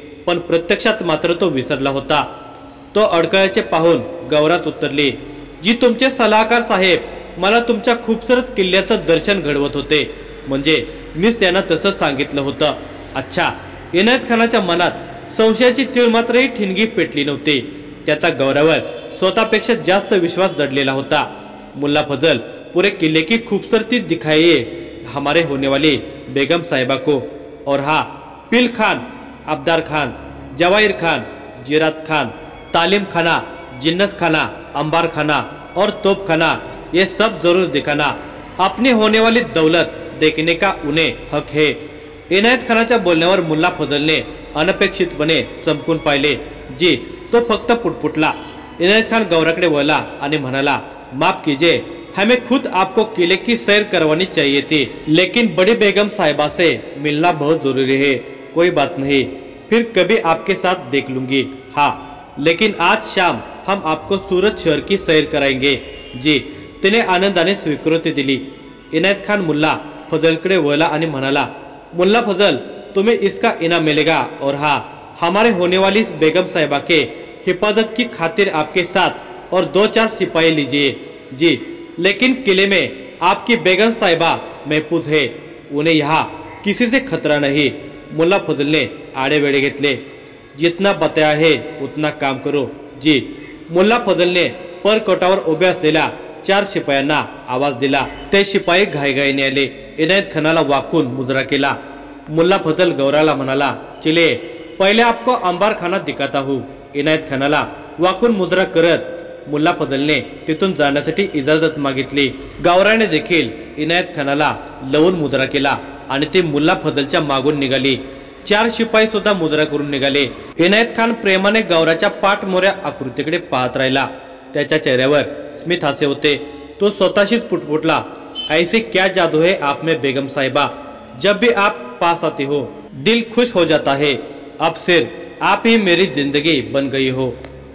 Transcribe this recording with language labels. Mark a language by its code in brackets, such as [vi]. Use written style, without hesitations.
[mr] पण प्रत्यक्षात मात्र तो विसरला होता। तो अडकळ्याचे पाहून गौराच उत्तरली, जी तुमचे सल्लागार साहेब मला तुमच्या खूबसूरत किल्ल्याचं दर्शन घडवत होते, म्हणजे मीच त्यांना तसं सांगितलं होतं। अच्छा। इनायत खानाच्या मनात संशयाची तीळ मात्रही ठिणगी पेटली नव्हती। त्याचा गौरावर स्वतःपेक्षा जास्त विश्वास जडलेला होता। [hi] मुल्ला फजल पूरे किले की खूबसूरती दिखाइए हमारे होने वाली बेगम साहिबा को, और हाँ, पिल खान, अब्दार खान, जवाहिर खान, जिरात खान, तालिम खाना, जिन्नस खाना, अंबार खाना और तोप खाना, ये सब जरूर दिखाना। अपनी होने वाली दौलत देखने का उन्हें हक है। [mr] इनायत खानाच्या बोलण्यावर मुल्ला फजलने अनपेक्षितपणे चमकून पाहिले। जी तो फक्त पुटपुटला। इनायत खान गौराकडे वळला आणि म्हणाला, [hi] माफ कीजिए, हमें खुद आपको किले की सैर करवानी चाहिए थी, लेकिन बड़ी बेगम साहिबा से मिलना बहुत जरूरी है। कोई बात नहीं, फिर कभी आपके साथ देख लूंगी। हाँ, लेकिन आज शाम हम आपको सूरत शहर की सैर कराएंगे। [mr] जी तिने आनंदाने स्वीकृती दिली। इनायत खान मुल्ला फजलकडे वळला आणि म्हणाला, [hi] मुल्ला फजल, तुम्हें इसका इनाम मिलेगा, और हाँ, हमारे होने वाली बेगम साहिबा के हिफाजत की खातिर आपके साथ और 2-4 सिपाही लीजिए। जी, लेकिन किले में आपकी बेगम साहिबा महफूज है, उन्हें यहाँ किसी से खतरा नहीं। मुल्ला फजल ने [mr] आड़े वेड़े घेतले। [hi] जितना बताया है उतना काम करो। जी। [mr] मुल्ला फजल ने परकोटावर उभ्या असलेल्या 4 शिपायांना आवाज दिला। ते शिपाई घाईघाईने आले। इनायत खानाला वाकून मुजरा केला। मुल्ला फजल गौराला म्हणाला, [hi] चिले, पहिले आपको अंबार खाना दिखाता हूँ। [mr] इनायत खानाला वाकून मुजरा करत मुल्ला फजलने तिथून जाण्यासाठी इजाजत मागितली। गौराने देखील इनायत खानाला लवून मुजरा केला आणि ते मुल्ला फजलच्या मागून निघाली। 4 शिपाई सुद्धा मुजरा करून निघाले। इनायत खान प्रेमाने गौराच्या पाठमोऱ्या आकृतीकडे पाहत राहिला। त्याच्या चेहऱ्यावर स्मित हास्य होते। तो स्वतःशीच पुटपुटला, [hi] ऐसी क्या जादू है आप में बेगम साहिबा, जब भी आप पास आती हो दिल खुश हो जाता है। अब सिर्फ आप ही मेरी जिंदगी बन गई हो।